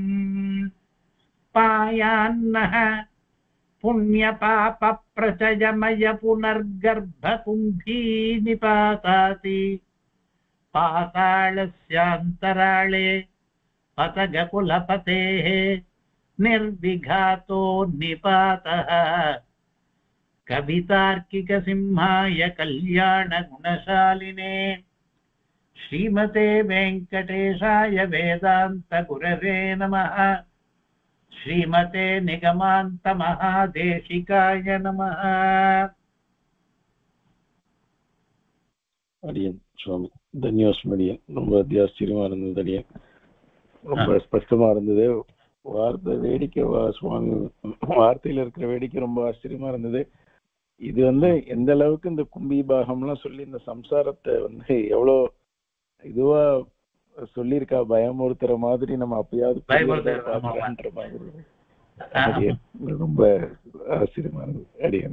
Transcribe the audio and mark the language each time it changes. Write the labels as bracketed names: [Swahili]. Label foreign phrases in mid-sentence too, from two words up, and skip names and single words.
[Sanskrit] पायान्नः पुण्यपाप प्रचयमय पुनर्गर्भ कुम्भी निपातादि पातालस्यान्तराले पतगकुलपतेः निर्विघातो निपातः कवितार्किक सिंहाय कल्याण गुणशालिने श्रीमते वेंकटेशाय वेदांत गुरवे नमः. श्रीमते निगमांत महादेशिकाय नमः. [Tamil] அடியன் சுவாமி தன்யோஸ்மடியன். ரொம்ப ஆச்சரியமா இருந்தது அடியன். ரொம்ப ஸ்பஷ்டமா இருந்தது. வார்த்தை வேடிக்கை, சுவாமி வார்த்தையில இருக்கிற வேடிக்கை ரொம்ப ஆச்சரியமா இருந்தது. இது எந்த அளவுக்கு இந்த கும்பி பாகம்லாம் சொல்லி இந்த சம்சாரத்தை எவ்வளோ இதுவா சொல்லியிருக்கா, பயமுறுத்துற மாதிரி நம்ம அப்பயாவது பாக்கலான்ற மாதிரி ரொம்ப ஆச்சரியமா இருந்தது அடியன்.